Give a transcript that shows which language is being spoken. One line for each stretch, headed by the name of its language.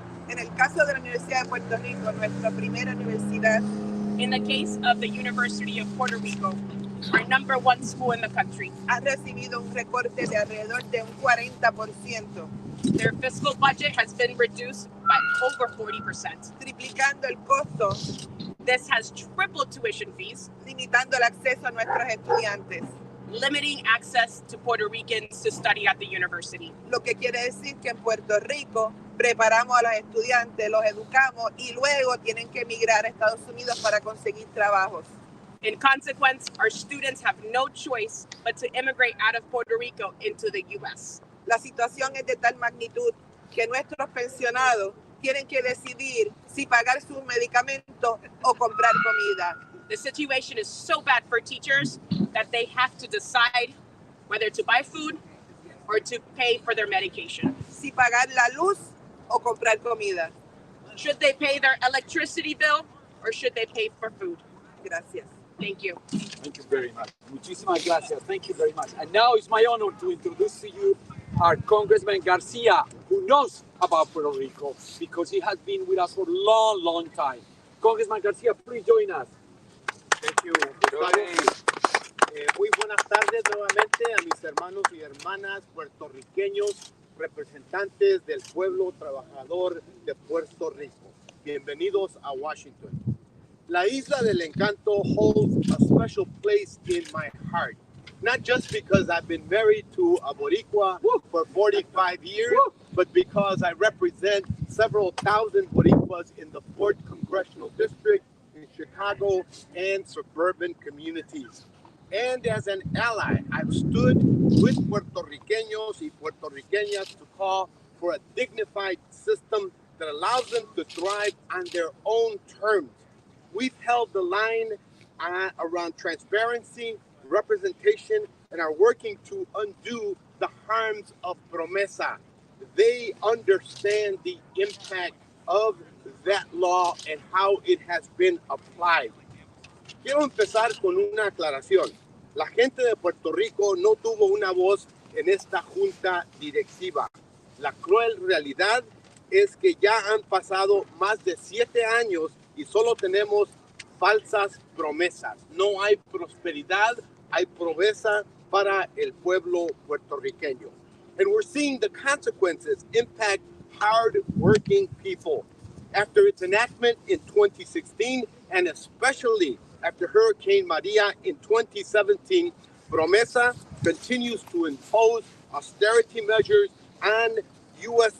Spanish: En el caso de la Universidad de Puerto Rico, nuestra primera universidad,
English: in the case of the University of Puerto Rico, our #1 school in the country,
Spanish: ha recibido un recorte de alrededor de un 40%.
English: Their fiscal budget has been reduced by over 40%.
Spanish: Triplicando el costo.
English: This has tripled tuition fees,
Spanish: limitando el acceso a nuestros estudiantes.
English: Limiting access to Puerto Ricans to study at the university.
Spanish: Lo que quiere decir que en Puerto Rico preparamos a los estudiantes, los educamos y luego tienen que emigrar a Estados Unidos para conseguir trabajos.
English: In consequence, our students have no choice but to immigrate out of Puerto Rico into the U.S.
Spanish: La situación es de tal magnitud que nuestros pensionados tienen que decidir si pagar sus medicamentos o comprar comida.
English: The situation is so bad for teachers that they have to decide whether to buy food or to pay for their medication.
Spanish: Si pagar la luz o comprar comida.
English: Should they pay their electricity bill or should they pay for food?
Spanish: Gracias.
English: Thank you. Thank you very much.
Spanish: Muchísimas gracias.
English: Thank you very much. And now it's my honor to introduce to you our Congressman Garcia, who knows about Puerto Rico because he has been with us for a long, long time. Congressman Garcia, please join us. Thank you.
Spanish: Muy buenas tardes nuevamente a mis hermanos y hermanas puertorriqueños, representantes del pueblo trabajador de Puerto Rico. Bienvenidos a Washington.
English: La Isla del Encanto holds a special place in my heart, not just because I've been married to a Boricua for 45 years, but because I represent several thousand Boricuas in the 4th Congressional District in Chicago and suburban communities. And as an ally, I've stood with
Spanish: Puertorriqueños y Puertorriqueñas
English: to call for a dignified system that allows them to thrive on their own terms. We've held the line around transparency, representation, and are working to undo the harms of Promesa. They understand the impact of that law and how it has been applied.
Spanish: Quiero empezar con una aclaración. La gente de Puerto Rico no tuvo una voz en esta junta directiva. La cruel realidad es que ya han pasado más de 7 años y solo tenemos falsas promesas. No hay prosperidad, hay pobreza para el pueblo puertorriqueño.
English: And we're seeing the consequences impact hard-working people. After its enactment in 2016, and especially after Hurricane Maria in 2017, Promesa continues to impose austerity measures on U.S.